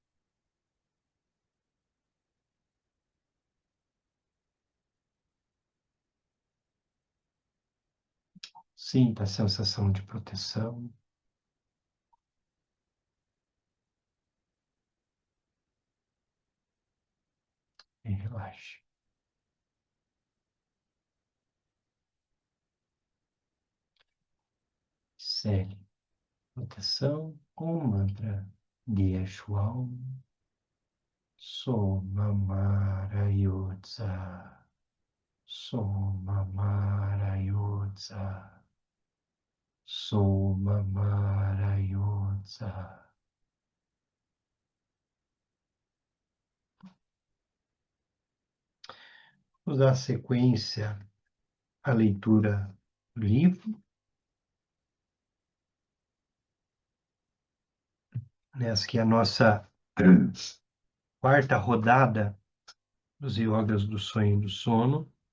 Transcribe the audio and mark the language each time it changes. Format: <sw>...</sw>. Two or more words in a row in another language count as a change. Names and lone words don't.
<pt>Sinta a sensação de proteção e relaxe. Segue proteção com o mantra de Yeshuao. Soma Mara Yotza. Soma Mara Yotza. Soma Mara Yotza. Vamos dar sequência à leitura do livro. Nessa que é a nossa quarta rodada dos Yogas do Sonho e do Sono.</pt>